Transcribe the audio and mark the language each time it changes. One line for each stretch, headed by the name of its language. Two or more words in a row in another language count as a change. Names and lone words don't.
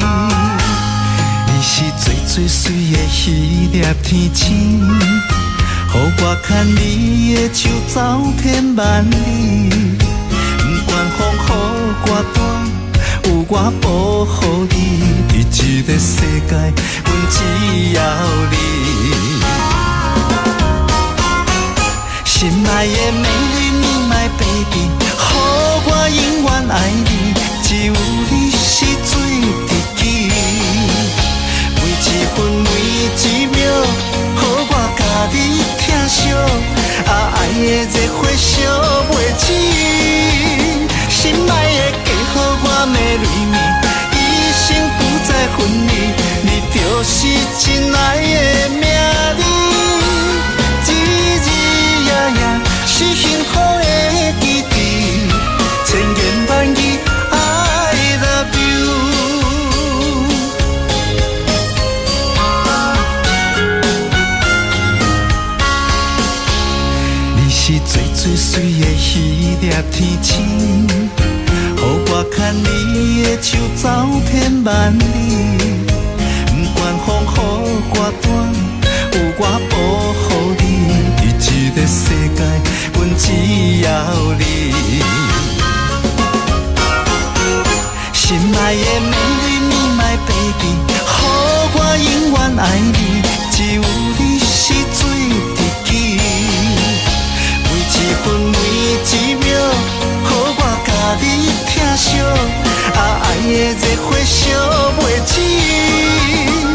Min Nan Chinese: 你是最最水的迄粒天星，予我牵你的手走遍万里，不管风雨多大，有我保护你。伫这个世界，阮只要你。心爱的美丽
English: My baby，
Min Nan Chinese: 予我永远爱你，只有你是最知己。每一分每一秒，予我甲你疼惜，爱的热火烧袂止。心爱的嫁予我美丽。就是真爱的名字，日日夜夜是幸福的基地，千言万语
English: I love you。
Min Nan Chinese: 你是最最水的迄粒天星，予我牵你的手走遍万里。不管风雨歌单，有我保护你。伫这个世界，阮只要你。心爱的美丽你
English: my baby，
Min Nan Chinese: 予我永远爱你，只有你是最知己。每一分每一秒，予我甲你疼惜，爱的热火烧袂止。